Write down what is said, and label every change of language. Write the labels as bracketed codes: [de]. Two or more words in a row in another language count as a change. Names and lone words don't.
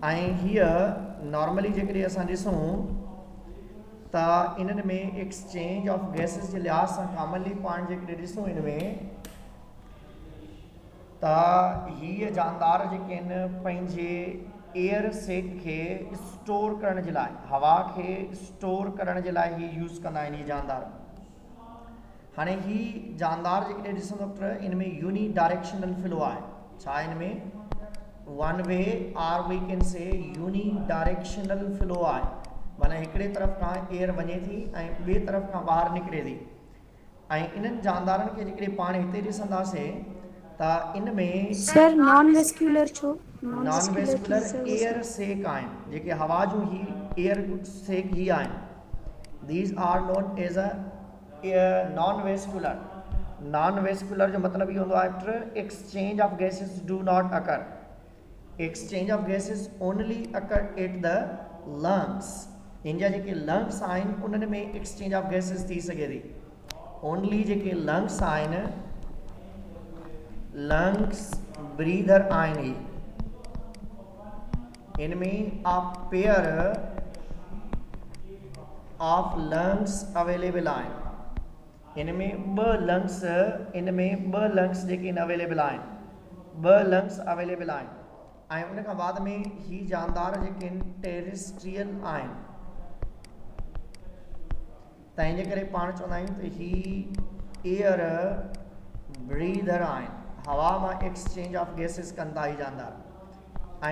[sd] ऐं हीअ नॉर्मली जेकॾहिं असां ॾिसूं त इन्हनि में [en] exchange of gases [sd] जे लिहाज़ सां कॉमनली पाण जेकॾहिं ॾिसूं इन में त हीअ जानदार जेके आहिनि पंहिंजे [en] air sac [sd] खे स्टोर करण जे लाइ, हवा खे स्टोर करण जे लाइ ही यूज़ कंदा आहिनि हीअ जानदार। हाणे ही जानदार जेकॾहिं ॾिसंदो त इन में [en] uni directional flow [sd] आहे। छा इन में [en] one way or we can say uni directional flow आहे। [sd] माना हिकिड़े तरफ़ खां एयर वञे थी ऐं ॿिए तरफ़ खां ॿाहिरि निकिरे थी। ऐं इन्हनि जानदारनि खे जेकॾहिं पाण हिते ॾिसंदासीं त इन में [en] sir non vascular छो? non vascular air sac [sd] आहिनि, जेके हवा जूं ही [en] air sac [sd] ही आहिनि। [en] these are known as a non vascular. non vascular [sd] जो मतिलबु इहो हूंदो आहे [en] exchange of gases do not occur. exchange of gases only occur at the lungs. [sd] इन जा जेके लंग्स आहिनि उन्हनि में [en] exchange of gases [sd] थी सघे थी। ओनली जेके लंग्स आहिनि, [en] lungs breather [sd] आहिनि। इनमें [en] a pair of lungs available [sd] आहिनि। इनमें ॿ लंग्स जेके अवेलेबल आहिनि, 2 [en] lungs available [sd] आहिनि। ऐं उन खां बाद में ही जानदार जेके आहिनि टेरेस्ट्रियल आहिनि। तंहिंजे करे पाण चवंदा आहियूं त ही [en] air breather [sd] आहिनि, हवा मां [en] exchange of gases [sd] कनि था ही जानदार।